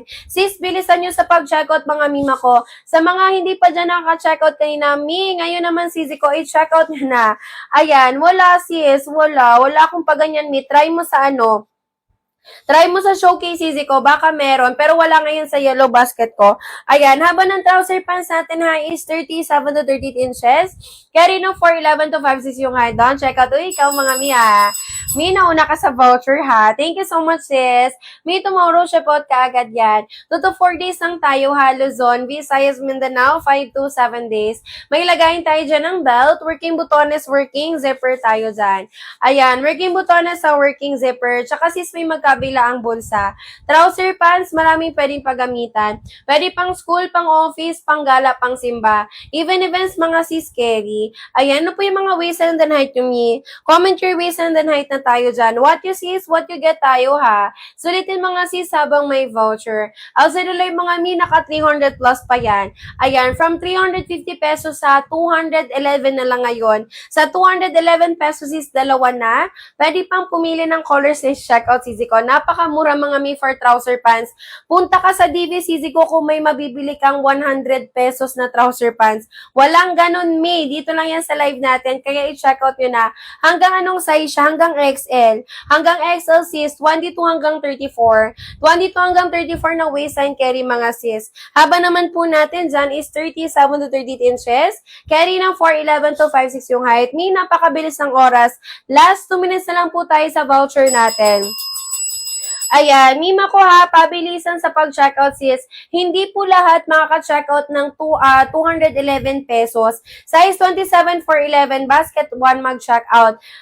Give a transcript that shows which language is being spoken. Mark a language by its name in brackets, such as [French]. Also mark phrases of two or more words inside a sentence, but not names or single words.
[Filipino] Sis, bilisan nyo sa pag-checkout mga mima ko. Sa mga hindi pa dyan nakaka-checkout kanina, mi, ngayon naman sisi ko, i-checkout nyo na. Ayan, wala sis, wala akong paganyan mi. Try mo sa Try mo sa showcase sisi ko, baka meron, pero wala ngayon sa [English] yellow basket [Filipino] ko. Ayan, haba ng [English] trouser pants [Filipino] natin ha is [English] 37 to 38 inches. [Filipino] Carry no 411 to 56 yung height doon. Check out, ikaw mga mi ha. Mi, nauna ka sa voucher ha. [English] Thank you so much [Filipino] sis. Mi, tomorrow shipot ka agad yan. [English] 2 to 4 days [Filipino] lang tayo ha, Luzon, Visayas, Mindanao, [English] 5 to 7 days. [Filipino] May lagayin tayo dyan ng belt, working butones, [English] working zipper [Filipino] tayo dyan. Ayan, working butones sa [English] working zipper. [Filipino] Tsaka sis, may magkabila ang bulsa. [English] Trouser pants, [Filipino] maraming pwedeng paggamitan. Pwede pang school, pang office, pang gala, pang simba. [English] Even events, [Filipino] mga sis carry. Ayan, ano po yung mga [English] waist and then height [Filipino] nyo mi? [English] Comment your waist and then height [Filipino] na tayo dyan. [English] What you see is what you get [Filipino] tayo ha. Sulitin mga sis habang may voucher. Outside nila yung mga mi, naka 300 plus pa yan. Ayan, from 350 pesos sa 211 na lang ngayon. Sa 211 pesos is dalawa na. Pwede pang pumili ng colors na checkout sisi ko. Napakamura mga mi [English] for trouser pants. [Filipino] Punta ka sa DV sisi ko kung may mabibili kang 100 pesos na [English] trouser pants. [Filipino] Walang ganun mi. Dito lang yan sa live natin. Kaya i-checkout nyo na. Hanggang anong size siya? Hanggang XL. Hanggang XL sis, 22 hanggang 34. 22 hanggang 34 na waistline carry mga sis. Haba naman po natin dyan is [English] 37 to 38 inches. [Filipino] Carry ng 411 to 56 yung height. Mi, napakabilis ng oras. [English] Last 2 minutes [Filipino] na lang po tayo sa voucher natin. Ayan, mima ko ha, pabilisan sa pag-checkout sis. Hindi po lahat makaka-checkout ng 211 pesos. Size 27 for 11, basket 1 mag-checkout.